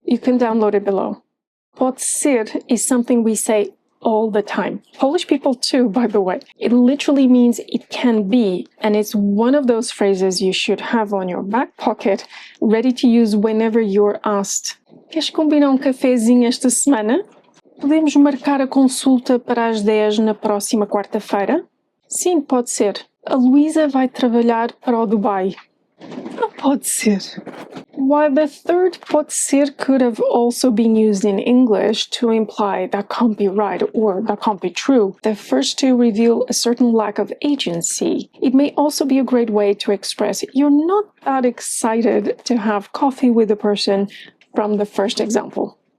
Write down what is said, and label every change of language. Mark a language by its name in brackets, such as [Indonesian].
[English] You can download it below. [Portuguese] Pode ser [English] is something we say all the time. Polish people too, by the way. It literally means it can be, and it's one of those phrases you should have on your back pocket, ready to use whenever you're asked. [Portuguese] Queres combinar cafezinho esta semana? Podemos marcar a consulta para as 10 na próxima quarta-feira? Sim, pode ser. A Luísa vai trabalhar para o Dubai. Não pode ser. [English] While the third [Portuguese] pode ser [English] could have also been used in English to imply that can't be right or that can't be true, the first two reveal a certain lack of agency. It may also be a great way to express you're not that excited to have coffee with the person from the first example.